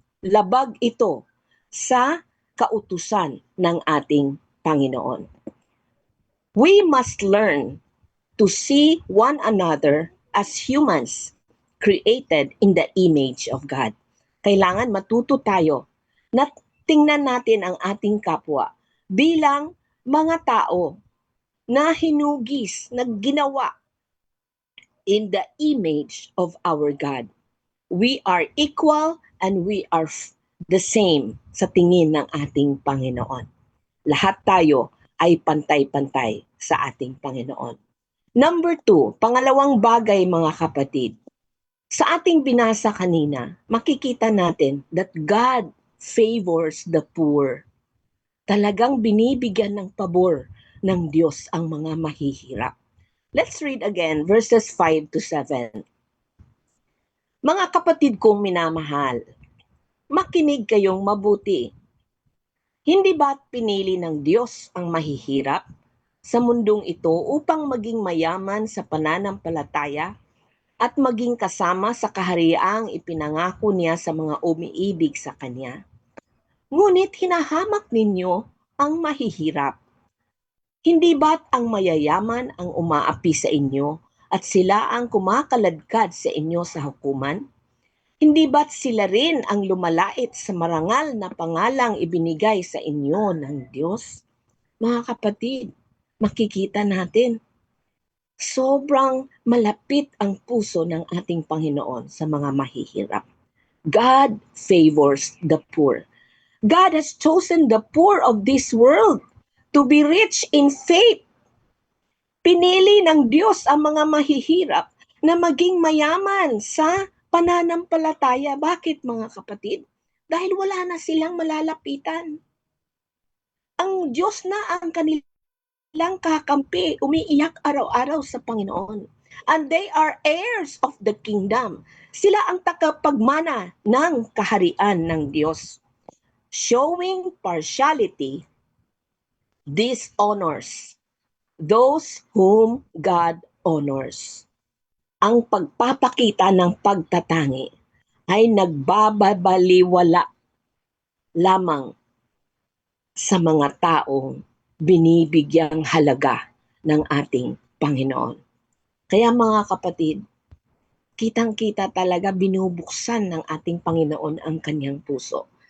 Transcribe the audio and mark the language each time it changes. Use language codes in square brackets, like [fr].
[tl] Labag ito sa kautusan ng ating Panginoon. [en] We must learn to see one another as humans created in the image of God. [tl] Kailangan matuto tayo na tingnan natin ang ating kapwa bilang mga tao na hinugis, na ginawa [en] in the image of our God. We are equal and we are the same [tl] sa tingin ng ating Panginoon. Lahat tayo ay pantay-pantay sa ating Panginoon. Number 2, pangalawang bagay mga kapatid. Sa ating binasa kanina, makikita natin [en] that God favors the poor. [tl] Talagang binibigyan ng pabor ng Diyos ang mga mahihirap. [en] Let's read again verses 5 to 7. [tl] Mga kapatid kong minamahal, makinig kayong mabuti. Hindi ba't pinili ng Diyos ang mahihirap sa mundong ito upang maging mayaman sa pananampalataya at maging kasama sa kahariang ipinangako niya sa mga umiibig sa Kanya? Ngunit hinahamak ninyo ang mahihirap. Hindi ba't ang mayayaman ang umaapi sa inyo at sila ang kumakaladkad sa inyo sa hukuman? Hindi ba't sila rin ang lumalait sa marangal na pangalang ibinigay sa inyo ng Diyos? Mga kapatid, makikita natin, sobrang malapit ang puso ng ating Panginoon sa mga mahihirap. [en] God favors the poor. God has chosen the poor of this world to be rich in faith. [tl] Pinili ng Diyos ang mga mahihirap na maging mayaman sa pananampalataya. Bakit mga kapatid? Dahil wala na silang malalapitan. Ang Diyos na ang kanilang kakampi, umiiyak araw-araw sa Panginoon. [en] And they are heirs of the kingdom. [tl] Sila ang tagapagmana ng kaharian ng Diyos. [en] Showing partiality dishonors those whom God honors. [tl] Ang pagpapakita ng pagtatangi ay nagbabaliwala lamang sa mga taong binibigyang halaga ng ating Panginoon. Kaya mga kapatid, kitang-kita talaga binubuksan ng ating Panginoon ang kanyang puso.